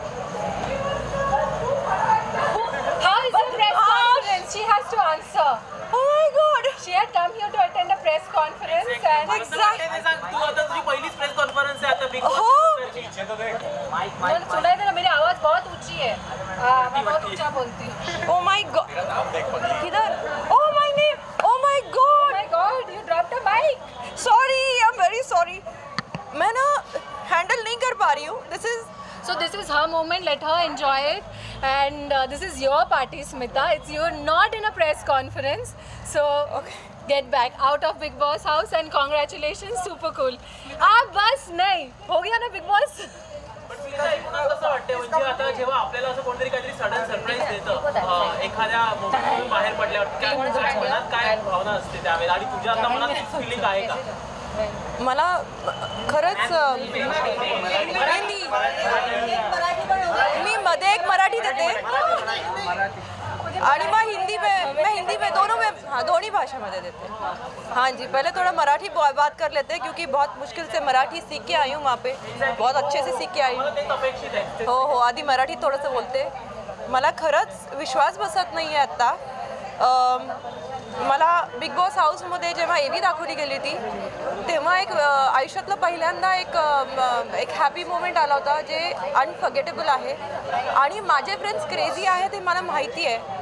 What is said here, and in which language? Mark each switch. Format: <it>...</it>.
<en>How is the press conference? She has to answer. Oh my God. She had come here to attend a press conference and</en> <mr>तू आता तुझी पहिलीच press conference आहे आता big</mr> <hi>मैंने सुना है ना, मेरी आवाज़ बहुत ऊंची है. मैं बहुत ऊंचा बोलती हूँ.</hi> <en>Oh my God.</en> <hi>किधर?</hi> <en>Oh my name. Oh my God. Oh my God, you dropped a mic. Sorry, I'm very sorry.</en> <hi>मैं ना हैंडल नहीं कर पा रही हूँ.</hi> <en>So this is her moment. Let her enjoy it. And this is your party, Smita. You're not in a press conference. So get back out of Big Boss house and congratulations. Super cool.</en> <hi>आप बस नहीं हो गया ना Big Boss.</hi> <mr>कसं वाटतं म्हणजे आता जेव्हा आपल्याला असं कोणतरी काहीतरी सडन सरप्राईज देतं एखाद्या मोमेंटमधून बाहेर पडल्यावर मनात काय भावना असते त्यावेळेला आणि तुझ्या आता मनात फिलिंग आहे का? मला खरंच मी मध्ये एक मराठी देते आणि</mr> <hi>मैं हिंदी में दोनों में, हाँ दोनों भाषा में दे देते हैं. हाँ जी, पहले थोड़ा मराठी बात कर लेते हैं क्योंकि बहुत मुश्किल से मराठी सीख के आई हूँ वहाँ पे, बहुत अच्छे से सीख के आई हूँ.</hi> <mr>हो आधी मराठी थोडंसं बोलते. मला खरंच विश्वास बसत नाही आहे आत्ता. मला बिग बॉस हाऊसमध्ये जेव्हा एवी दाखवली गेली होती तेव्हा एक आयुष्यातलं पहिल्यांदा एक हॅपी मोमेंट आला होता जे अनफर्गेटेबल आहे आणि माझे फ्रेंड्स क्रेझी आहे ते मला माहिती आहे.</mr>